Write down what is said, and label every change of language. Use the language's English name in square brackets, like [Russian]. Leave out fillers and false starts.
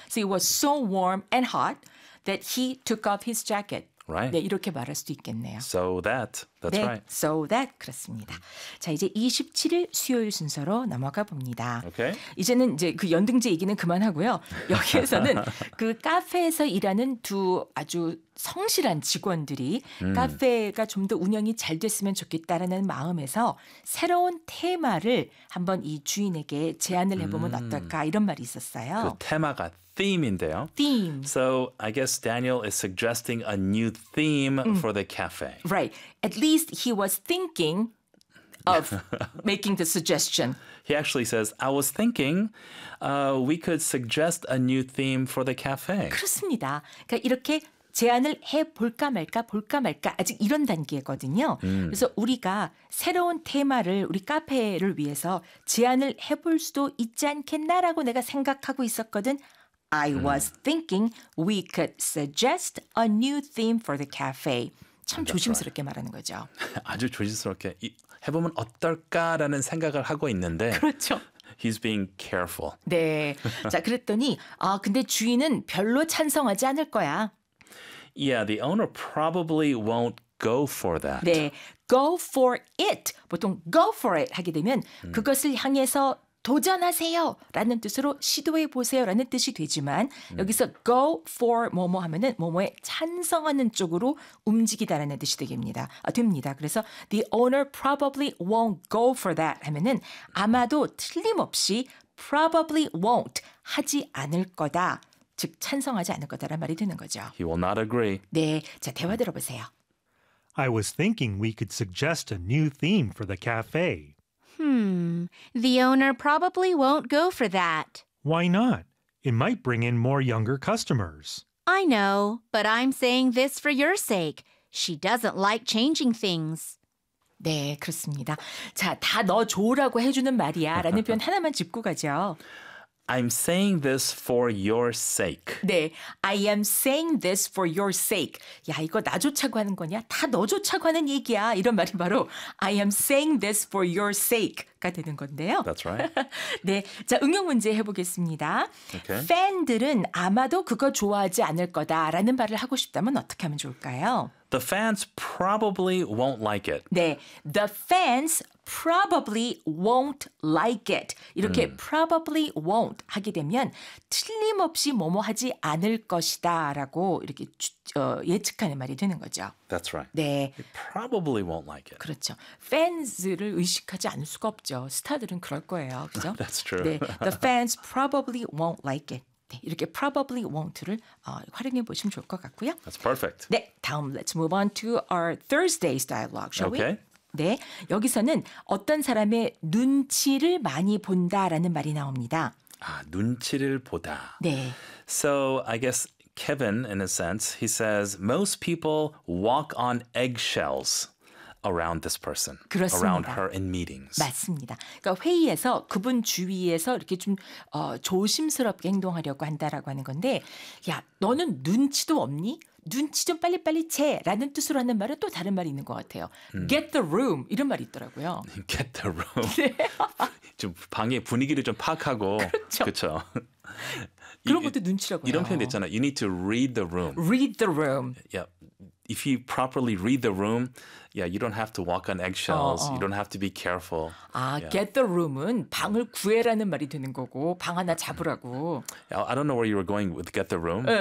[English] So it was so warm and hot that he took off his jacket. Right. [Korean] 네, 이렇게 말할 수도 있겠네요. [English] So that. That's [Korean] 네. [English] right. So that. [Korean] 그렇습니다. 자, 이제 27일 수요일 순서로 넘어가 봅니다. [English] Okay. [Korean] 이제는 이제 그 연등제 얘기는 그만하고요. 여기에서는 그 카페에서 일하는 두 아주 성실한 직원들이 카페가 좀 더 운영이 잘 됐으면 좋겠다라는 마음에서 새로운 테마를 한번 이 주인에게 제안을 해보면 어떨까 이런 말이 있었어요. 그 테마가 theme인데요. [English] Theme. So I guess Daniel is suggesting a new theme for the cafe. Right. At least he was thinking of making the suggestion. He actually says, I was thinking we could suggest a new theme for the cafe. [Korean] 그렇습니다. 그러니까 이렇게 제안을 해볼까 말까 볼까 말까 아직 이런 단계거든요. 그래서 우리가 새로운 테마를 우리 카페를 위해서 제안을 해볼 수도 있지 않겠나라고 내가 생각하고 있었거든. [English] I was thinking we could suggest a new theme for the cafe. [Korean] 참 조심스럽게 [English] right. [Korean] 말하는 거죠. 아주 조심스럽게 해보면 어떨까라는 생각을 하고 있는데. 그렇죠. [English] He's being careful. [Korean] 네. 자, 그랬더니 아 근데 주인은 별로 찬성하지 않을 거야. [English] Yeah, the owner probably won't go for that. 네, go for it. [Korean] 보통 go for it 하게 되면 그것을 향해서 도전하세요라는 뜻으로 시도해 보세요라는 뜻이 되지만 여기서 go for 뭐뭐 하면은 뭐뭐에 찬성하는 쪽으로 움직이다라는 뜻이 되겠습니다. 아, 됩니다. 그래서 [English] the owner probably won't go for that [Korean] 하면은 아마도 틀림없이 probably won't 하지 않을 거다. 즉 찬성하지 않을 거다라는 말이 되는 거죠. [English] He will not agree. [Korean] 네, 자 대화 들어보세요. [English] I was thinking we could suggest a new theme for the cafe. The owner probably won't go for that. Why not? It might bring in more younger customers. I know, but I'm saying this for your sake. She doesn't like changing things. [Korean] 네, 그렇습니다. 자, 다 너 좋으라고 해주는 말이야 라는 표현 하나만 짚고 가죠. [English] I'm saying this for your sake. 네, I am saying this for your sake. [Korean] 야, 이거 나조차고 하는 거냐? 다 너조차고 하는 얘기야. 이런 말이 바로 [English] I am saying this for your sake [Korean] 가 되는 건데요. [English] That's right. [Korean] 네, 자, 응용 문제 해보겠습니다. [English] Okay. [Korean] 팬들은 아마도 그거 좋아하지 않을 거다라는 말을 하고 싶다면 어떻게 하면 좋을까요? [English] The fans probably won't like it. 네, the fans probably won't like it. [Korean] 이렇게 probably won't 하게 되면 틀림없이 뭐뭐 하지 않을 것이다 라고 이렇게 예측하는 말이 되는 거죠. [English] That's right. [Korean] 네. [English] It probably won't like it. [Korean] 그렇죠. Fans를 의식하지 않을 수가 없죠. 스타들은 그럴 거예요. 그죠? [English] That's true. [Korean] 네. [English] The fans probably won't like it. [Korean] 네, 이렇게 probably won't를 활용해 보시면 좋을 것 같고요. [English] That's perfect. [Korean] 네, 다음 [English] let's move on to our Thursday's dialogue, shall okay. we? [Korean] 네, 여기서는 어떤 사람의 눈치를 많이 본다라는 말이 나옵니다. 아, 눈치를 보다. 네. [English] So I guess Kevin, in a sense, he says most people walk on eggshells. Around this person, [Korean] 그렇습니다. [English] around her in meetings. [Korean] 맞습니다. 그러니까 회의에서 그분 주위에서 이렇게 좀 조심스럽게 행동하려고 한다라고 하는 건데, 야 너는 눈치도 없니? 눈치 좀 빨리빨리 채라는 뜻으로 하는 말은 또 다른 말이 있는 것 같아요. [English] Get the room [Korean] 이런 말이 있더라고요. [English] Get the room. [Korean] 네. 좀 방의 분위기를 좀 파악하고. 그렇죠. 그렇죠. 그런 것도 눈치라고 해요. 이런 표현 있잖아요. [English] You need to read the room. Read the room. Yep. If you properly read the room, yeah, you don't have to walk on eggshells. You don't have to be careful. [Korean] 아, yeah. [English] get the room [Korean] 은 방을 구해라는 말이 되는 거고 방 하나 잡으라고. [English] I don't know where you were going with get the room, [Korean] 네.